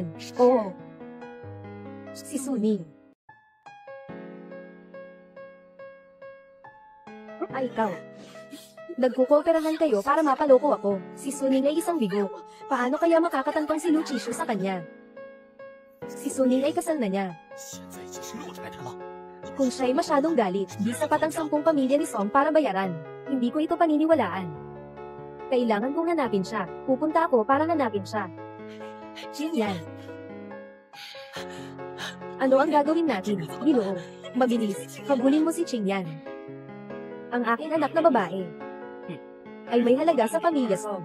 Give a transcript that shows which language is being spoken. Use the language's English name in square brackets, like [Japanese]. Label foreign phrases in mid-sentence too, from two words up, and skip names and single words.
[Filipino] Oo. Si Suning. Ay, ikaw. Nagkukooperahan kayo para mapaloko ako. Si Suning ay isang bigo. Paano kaya makakatantong si Lu Chishu sa kanya? Si Suning ay kasal na niya. [Chinese] 现在已经是落财产了。 [Filipino] Kung siya'y masyadong galit, di sapat ang 10 pamilya ni Song para bayaran. Hindi ko ito paniniwalaan. Kailangan kong hanapin siya. Pupunta ako para hanapin siya. Qingyan. Ano ang gagawin natin, Ginoo? Mabilis, habulin mo si Qingyan. Ang aking anak na babae ay may halaga sa pamilya Song.